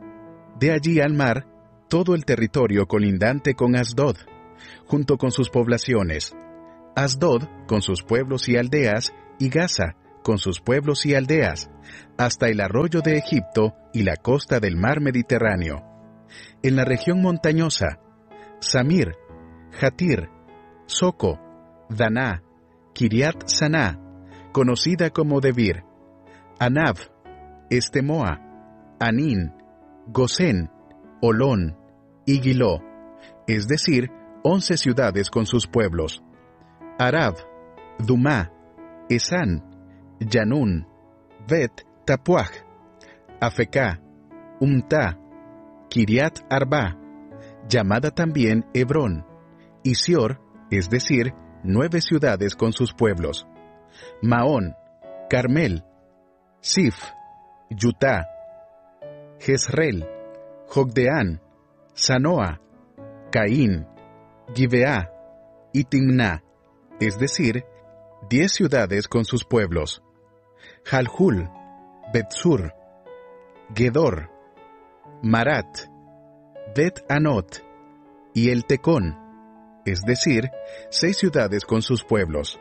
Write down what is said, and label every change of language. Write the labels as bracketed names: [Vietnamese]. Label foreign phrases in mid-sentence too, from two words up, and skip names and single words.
[Spanish] De allí al mar, todo el territorio colindante con Asdod, junto con sus poblaciones. Asdod, con sus pueblos y aldeas, y Gaza, con sus pueblos y aldeas, hasta el arroyo de Egipto y la costa del mar Mediterráneo. En la región montañosa, Samir, Jatir, Soco, Daná, Kiriat Saná, conocida como Debir, Anab, Estemoa, Anín, Gosén, Olón y Giló, es decir, 11 ciudades con sus pueblos. Arab, Dumá, Esán, Yanún, Bet Tapuaj, Afecá, Umtá, Kiriat Arba, llamada también Hebrón, y Sior, es decir, 9 ciudades con sus pueblos. Maón, Carmel, Sif, Yutá, Jezreel, Jogdeán, Sanoa, Caín, Gibeá y Timná, es decir, 10 ciudades con sus pueblos. Jalhul, Betsur, Gedor, Marat, Bet Anot y El Tecón, es decir, 6 ciudades con sus pueblos.